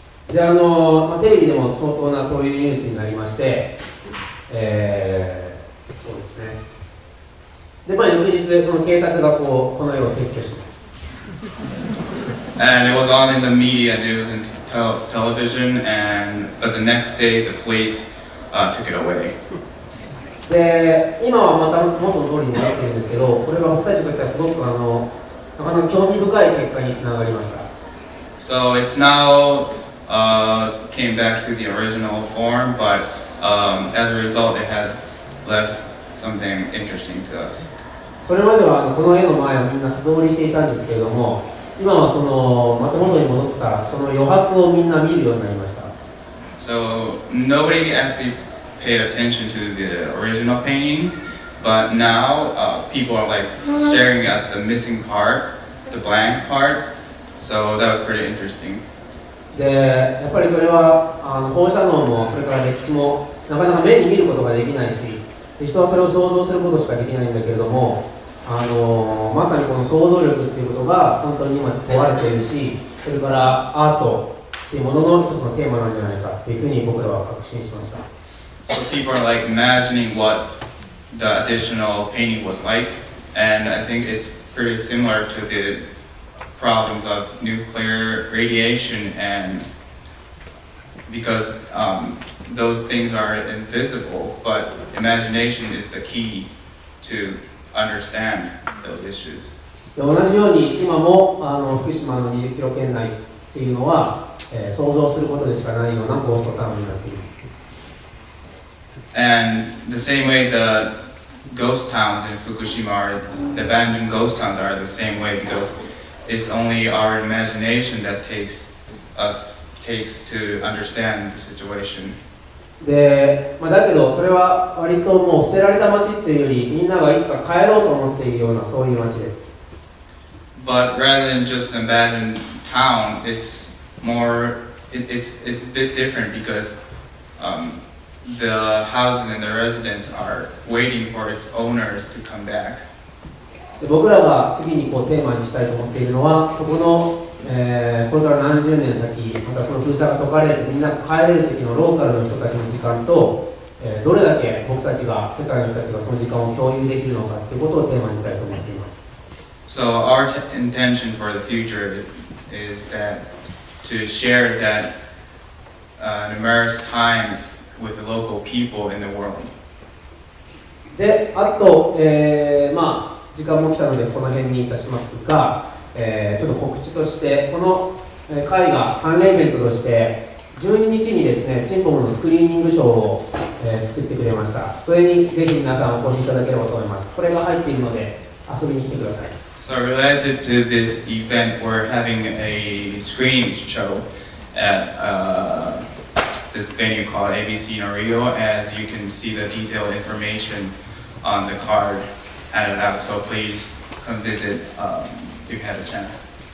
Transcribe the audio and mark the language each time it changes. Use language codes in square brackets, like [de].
[ja] でテレビでも相当なそういうニュースになりまして、そうですね。で、翌日その警察がこの絵を撤去します。 [en] And it was on in the media news and television, but the next day the police took it away. [ja] で、今はまた元の通りになっているんですけど、これが僕たちにとってはすごくなかなか興味深い結果につながりました。 [en] So it's now came back to the original form, but as a result, it has left something interesting to us. [ja] それまではこの絵の前をみんな素通りしていたんですけれども、今はまた元に戻ったその余白をみんな見るようになりました。 [en] So nobody actually paid attention to the original painting, but now people are like staring at the missing part, the blank part. So that was pretty interesting. [ja] で、やっぱりそれは放射能もそれから歴史もなかなか目に見ることができないし、人はそれを想像することしかできないんだけれども、まさにこの想像力っていうことが本当に今問われているし、それからアートっていうものの一つのテーマなんじゃないかっていうふうに僕らは確信しました。 [en] So people are like imagining what the additional painting was like, and I think it's pretty similar to the problems of nuclear radiation, and because those things are invisible, but imagination is the key to understand those issues. [ja] で同じように今も福島の20キロ圏内っていうのは、想像することでしかないようなゴーストタウンになっている。 [en] And the same way the ghost towns in Fukushima, the abandoned ghost towns are the same way, because it's only our imagination that takes to understand the situation. [ja] で、だけどそれは割ともう捨てられた街っていうよりみんながいつか帰ろうと思っているようなそういう街です。 [en] But rather than just an abandoned town, it's a bit different, because the houses and the residents are waiting for its owners to come back. [ja] で僕らが次にテーマにしたいと思っているのは、そこの、これから何十年先、またその封鎖が解かれる、みんな帰れる時のローカルの人たちの時間と、どれだけ僕たちが、世界の人たちがその時間を共有できるのかということをテーマにしたいと思っています。 [en] So our intention for the future is that to share that numerous time with the local people in the world. [ja] で、あと、時間も来たのでこの辺にいたしますが、ちょっと告知としてこの会が関連イベントとして12日にですね、チンポムのスクリーニングショーを、作ってくれました。それにぜひ皆さんお越しいただければと思います。これが入っているので遊びに来てください。 [en] So related to this event, we're having a screening show at this venue called ABC Norio. As you can see the detailed information on the card handed out, so please come visit if you had a chance.